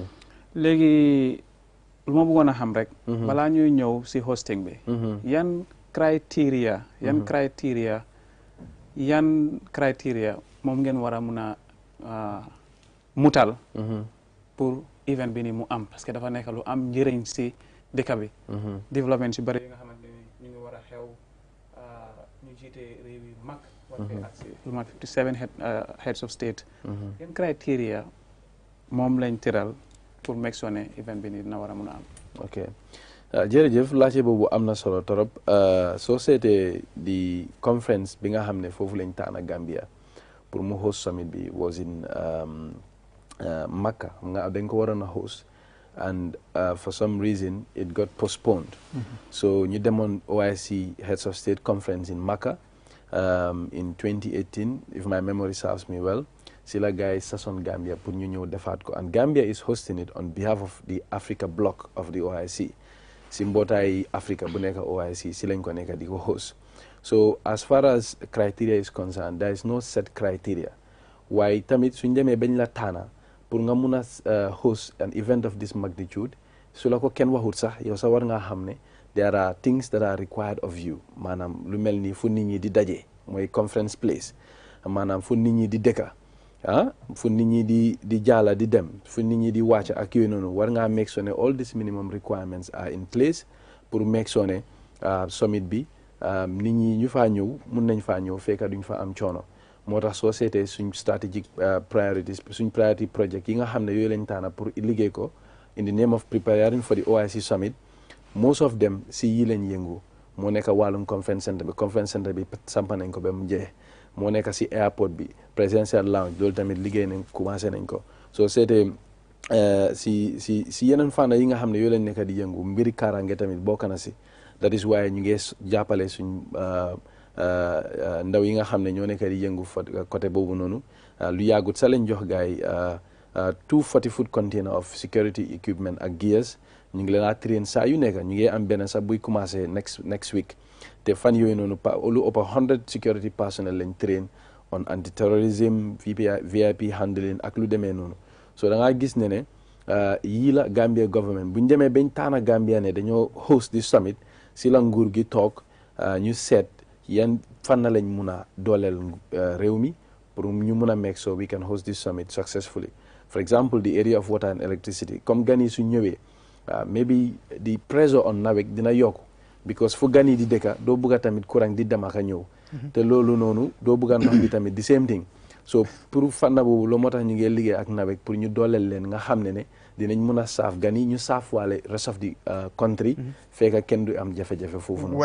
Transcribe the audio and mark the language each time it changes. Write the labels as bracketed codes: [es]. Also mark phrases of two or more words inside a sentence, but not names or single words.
[wo] léegi lu ma bëggoon a xam rek balaa ñuy ñëw si hosting bi yan criteria moom ngeen war a mun a mutal pour event bi ni mu am parce que dafa nekk lu am njëriñ si dëkk bi développement si bëri yi nga xamante ni ñu ngi war a xew ñu jiite réew yi mag war fee ak si lu mat 57 [en] heads of state [wo] yan criteria moom lañ tëral pour [en] make sure [wo] ne event bi ni dina war a mun a am ok jërëjëf laajte boobu am na solo trop soo seetee di conference bi nga xam ne foofu lañ taana Gambia pour mu [en] host summit [wo] bi [en] was in Makkah [wo] nga dañ ko waroon a host [en] and for some reason it got postponed so [wo] ñu demoon [en] OIC Heads of State Conference in Makkah in 2018 if my memory serves me well [wo] si la gars yi sason Gambia pour ñu ñëw defaat ko [en] and Gambia is hosting it on behalf of the Africa block of the OIC [wo] si mbootaay Africa bu nekk OIC si lañ ko nekk di ko host [en] so as far as criteria is concerned there is no set criteria [wo] waaye tamit suñ demee bañ la taana pour nga mun a [en] host an event of this magnitude [wo] su la ko kenn waxut sax yow sa war ngaa xam ne [en] there are things that are required of you [wo] maanaam lu mel ni fu nit ñi di daje mooy [en] conference place [wo] maanaam fu nit ñi di dëkka fu nit ñi di jaala di dem fu nit ñi di wàcc ak yooyu noonu war ngaa [en] make sure [wo] ne [en] all these minimum requirements are in place [wo] pour [en] make sure [wo] ne summit bi nit ñi ñu faa ñëw mun nañ faa ñëw fekk duñ fa am coono moo tax soo seetee suñ [en] strategic priorities [wo] suñ [en] priority project [wo] yi nga xam ne yooyu lañ taana pour liggéey ko [en] in the name of preparing for the OIC summit most of them [wo] si yi lañ yëngu moo nekk wàllum [en] conference center [wo] bi sampa nañ ko ba mu jeex moo nekk si airport bi [en] presidential lounge [wo] loolu tamit liggéey nañ commencé nañ ko soo seetee si yeneen fànn yi nga xam ne yooyu lañ nekk di yëngu mbiri kaaraange tamit bokk na si [en] that is why [wo] ñu ngi jàppale suñ ndaw yi nga xam ne ñoo nekk di yëngu fa côté boobu noonu lu yàggut sa lañ jox gaay 240 [en] foot container of security equipment [wo] ak gears ñu ngi leen a train saa yu nekk ñu ngi am benn sax buy commencé [en] next week [wo] te fan yooyu noonu lu ëpp 100 [en] security personnel [wo] lañ [en] train on anti terrorism VIP handling [wo] ak lu demee noonu so da ngaa gis ne yii la Gambia government bu ñu demee bañ taana Gambia ne dañoo [en] host this summit [wo] si la nguur gi toog ñu seet yan fan lañ mun a dooleel réew mi pour ñu mun a [en] make so we can host this summit successfully for example the area of water and electricity [wo] comme gan yi su ñëwee [en] maybe the pressure on NAWEC [wo] dina yokku because fu gan yi di dëkka doo bugga tamit courant di dem ak a ñëw te loolu noonu doo bugga ndox bi tamit [en] the same thing so [wo] pour fànna boobu loo moo tax ñu ngi liggéey ak NAWEC pour ñu dooleel leen nga xam ne dinañ mun a saaf gan yi ñu saaf waale [en] rest of the country [wo] fekk kenn du am jafe-jafe foofu noonu.